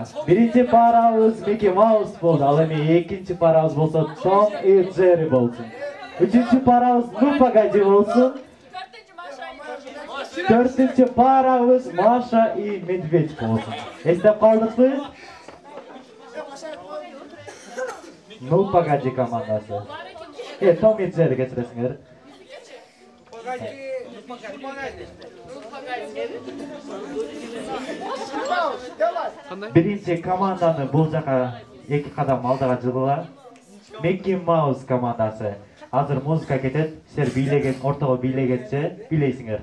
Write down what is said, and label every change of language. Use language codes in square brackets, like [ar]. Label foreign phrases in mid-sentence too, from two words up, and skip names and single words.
[ky] Биринчи парабыз Микки Маус болду. Ал эми экинчи парабыз болсо Том и Джерри болсун. Үчүнчү парабыз Ну Погоди болсун. Төртүнчү парабыз Маша и Медведь болсун. Эстеп калдыкпы? Ну Погоди командасы. Том и Джерри кечиресиңер. Биринчи команданы бул жака 2 кадам алдыга жылгыла. Микки Маус командасы. Азыр музыка кетет, силер бийлеген, ортого бийлегенче бийлейсиңер.